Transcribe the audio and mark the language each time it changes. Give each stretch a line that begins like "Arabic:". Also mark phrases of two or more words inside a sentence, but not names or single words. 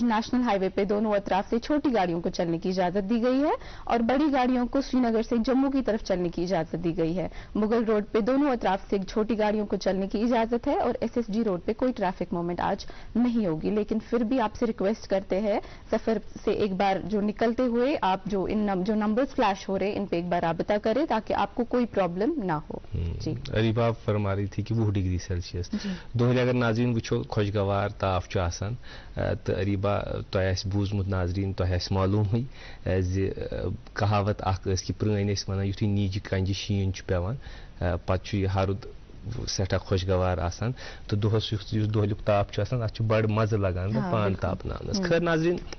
Urdu: نیشنل ہائی وے پہ دونوں اطراف سے چھوٹی گاڑیوں کو چلنے کی اجازت دی گئی ہے اور بڑی گاڑیوں کو سری نگر سے جموں کی طرف چلنے کی اجازت دی گئی ہے مغل روڈ پہ دونوں اطراف سے چھوٹی گاڑیوں کو چلنے کی اجازت ہے اور ایس ایس جی روڈ پہ کوئی
English: traffic movement
Urdu: آج نہیں ہوگی لیکن پھر بھی آپ سے ریکویسٹ کرتے ہیں سفر سے ایک بار جو نکلتے ہوئے آپ جو نمبرز فلیش ہو رہے ہیں ان پہ ایک بار رابطہ کریں تاکہ آپ کو کوئی پرابلم نہ ہو جی اریبا فرما رہی تھی کہ
Kashmiri: 20
English: degree Celsius
Kashmiri: دہلی اگر ناظرین وچھو خوشگوار تاف آسان تو اریبا تہ بوزمت ناظرین تہ معلوم زِ کہاوت اخ کہ پرٲنۍ ٲسۍ ونان یُتھُے نیجہِ کنجہِ شیٖن چھُ پیوان پتہٕ چھُ یہِ ہرُد سٮ۪ٹھاہ خوشگوار آسان تہٕ دۄہس یُس دۄہلیُک تاپ چھُ آسان اتھ چھُ بڑٕ مزٕ لگان پان تاپناونس خٲر ناظریٖن